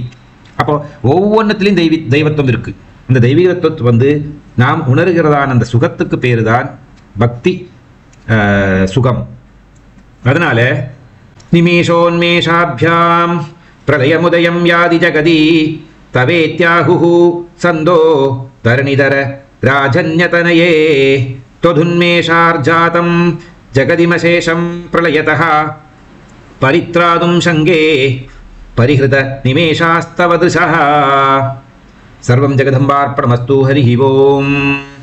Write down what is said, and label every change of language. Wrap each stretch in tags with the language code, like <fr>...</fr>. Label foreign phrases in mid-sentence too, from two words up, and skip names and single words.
<ta>அப்போ ஒவ்வொன்றத்திலையும் தெய்வத்துவம் இருக்கு. இந்த தெய்வீகத்துவம் நாம் உணர்கிறதான அந்த சுகத்துக்கு பேரு தான் பக்தி சுகம்.</ta> <sa>அதனால निमेषोन्मेषाभ्यां प्रलयमुदयं याति जगती तवेत्याहुः सन्तो धरणिधर राजन्यतनये त्वधुन्मेषार्जातं जगदिमशेषं प्रलयतः परित्रादुं शङ्गे परिहृत निमेषास्तव दृशः. सर्वं जगदम्बार्पणमस्तु. हरिः ओम्.</sa>